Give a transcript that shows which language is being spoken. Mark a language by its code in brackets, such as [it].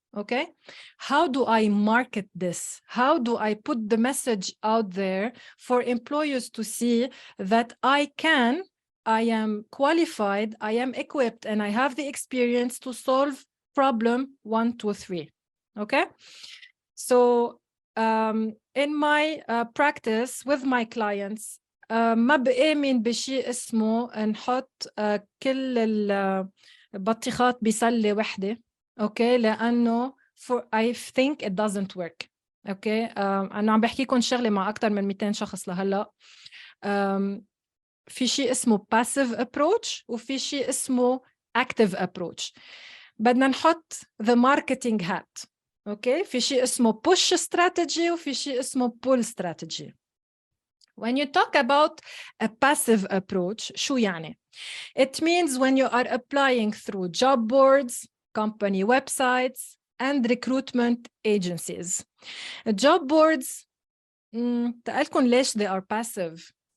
[en] Okay, how do I market this? How do I put the message out there for employers to see that I am qualified, I am equipped, and I have the experience to solve problem 1, 2, 3. Okay, so in my practice with my clients, [ar] ما بآمن بشيء اسمه نحط كل البطيخات بسلة وحدة. [en] Okay, [ar] لأنه [en] I think it doesn't work. Okay, [ar] أنا عم بحكيكم شغلة مع أكتر من 200 شخص لهلا. في شيء اسمه [en] passive approach [ar] وفي شيء اسمه [en] active approach. [ar] بدنا نحط [en] the marketing hat. [ar] Okay, في شيء اسمه [en] push strategy [ar] وفي شيء اسمه [en] pull strategy. When you talk about a passive approach, [ar] شو يعني? [en] It means when you are applying through job boards, company websites, and recruitment agencies. Job boards, [ar] تقلكن ليش [en] they are passive?